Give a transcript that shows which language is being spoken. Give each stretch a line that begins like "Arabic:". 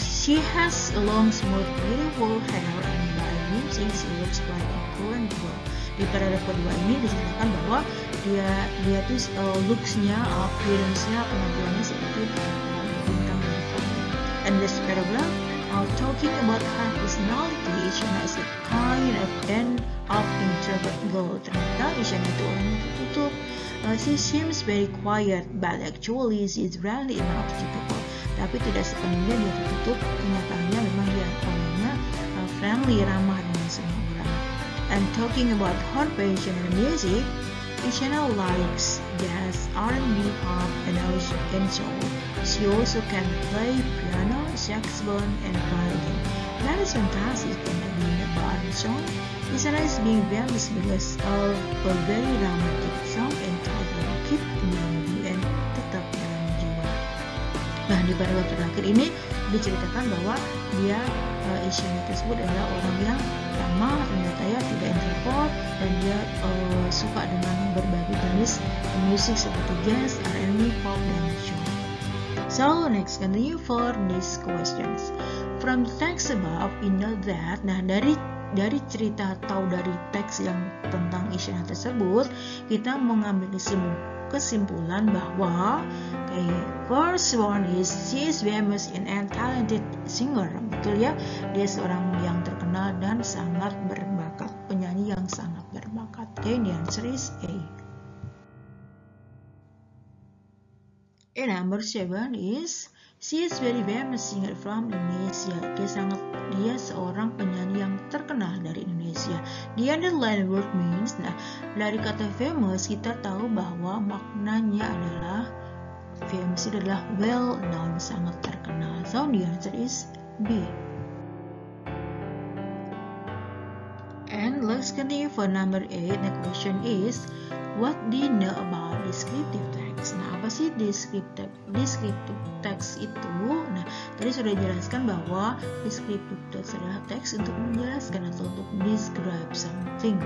English: She has long, smooth, beautiful hair and by music she looks like a Korean girl.
Indonesian: Di paragraf kedua ini diceritakan bahwa dia tuh looks-nya, appearance-nya, penampilannya seperti bintang dari Korea.
English: And this paragraph talking about her personality, Isyana is a kind of introvert girl.
Indonesian: Ternyata Isyana itu orangnya tertutup.
English: She seems very quiet, but actually she is friendly enough to people.
Indonesian: Tapi tidak sepenuhnya dia tertutup. Kenyataannya memang dia orangnya friendly, ramah dengan semua orang.
English: And talking about her passion in music, Isyana likes jazz, R&B, pop, and soul. She also can play piano, saxophone, and violin. That is fantastic. And being a ballad song, Isyana is being famous because of a very romantic song entitled Keep Me and Tetap Dalam Jiwa.
Indonesian: Nah, di paragraf terakhir ini diceritakan bahwa dia Isyana tersebut adalah orang yang ramah, ternyata ya tidak introvert, dan dia suka dengan berbagai jenis musik seperti jazz, R&B, pop, dan soul.
English: So next continue for these questions. From the text above we know that,
Indonesian: nah dari dari cerita atau dari teks yang tentang Isyana tersebut, kita mengambil kesimpulan bahwa
English: first one is she is famous and talented singer.
Indonesian: Betul ya, dia seorang yang terkenal dan sangat berbakat, penyanyi yang sangat berbakat.
English: The answer is A. And number 7 is she is very famous singer from Indonesia.
Indonesian: Dia seorang penyanyi yang terkenal dari Indonesia.
English: The underlined word means,
Indonesian: dari kata famous kita tahu bahwa maknanya adalah famous itu adalah well known, sangat terkenal.
English: So the answer is B. And let's continue for number 8. The question is, what do you know about descriptive text?
Indonesian: Nah, apa sih descriptive text itu? Nah, tadi sudah dijelaskan bahwa descriptive text adalah teks untuk menjelaskan atau untuk
English: describe something.